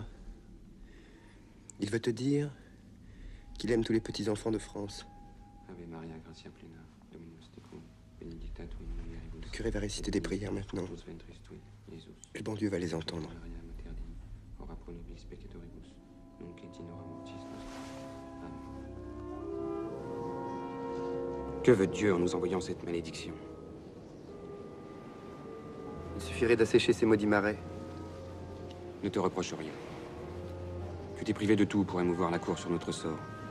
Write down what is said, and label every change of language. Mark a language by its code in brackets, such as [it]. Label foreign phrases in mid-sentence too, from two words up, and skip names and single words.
[fr] Il veut te dire qu'il aime tous les petits-enfants de France. [la] Ave Maria, gratia plena, Dominus tecum, benedicta tu in mulieribus. [fr] Le curé va réciter des prières maintenant. Le bon Dieu va les entendre. [la] Ora pro nobis peccatoribus, nunc et in hora mortis nostra. [fr] Que veut Dieu en nous envoyant cette malédiction? Il suffirait d'assécher ces maudits marais. Ne te reproche rien. Tu t'es privé de tout pour émouvoir la cour sur notre sort.